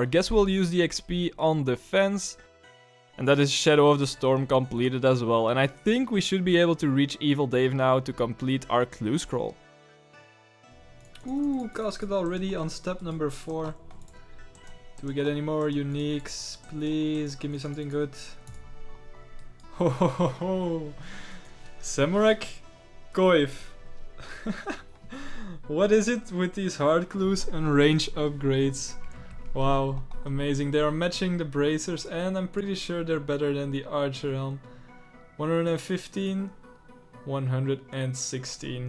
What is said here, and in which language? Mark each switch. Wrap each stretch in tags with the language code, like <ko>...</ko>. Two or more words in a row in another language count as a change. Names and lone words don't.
<en>Guess we'll use the XP on defense. And that is Shadow of the Storm completed as well. And I think we should be able to reach Evil Dave now to complete our clue scroll. Ooh, casket already on step number 4. Do we get any more uniques? Please, give me something good. Ho ho ho ho! Semarak Koif. What is it with these hard clues and range upgrades? Wow, amazing. They are matching the bracers and I'm pretty sure they're better than the archer helm. 115, 116.</en>